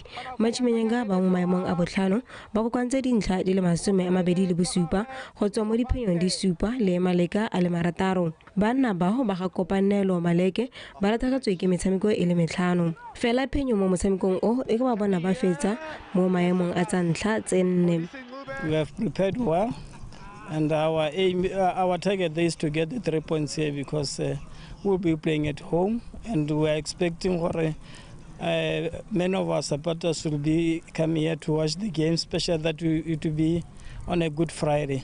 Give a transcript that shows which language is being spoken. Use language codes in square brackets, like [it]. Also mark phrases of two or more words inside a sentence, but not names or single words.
[tn] Machimenyenga ba mo maemong a botlhano ba go kwantse dintlha di le 27 go tswa mo diphenyong di supa le maleka a le 6. Banna bao ba ga Kopanelo Maleke ba latlhegetswe ke metshameko e le 5. Fela phenyo mo motshamekong o e ba bona ba fetsa mo maemong a tsa ntlha tse 4. [en] We have prepared well, and our aim, our target is to get the 3 points here because we'll be playing at home, and we are expecting many of our supporters will be coming here to watch the game, especially that it will be on a Good Friday.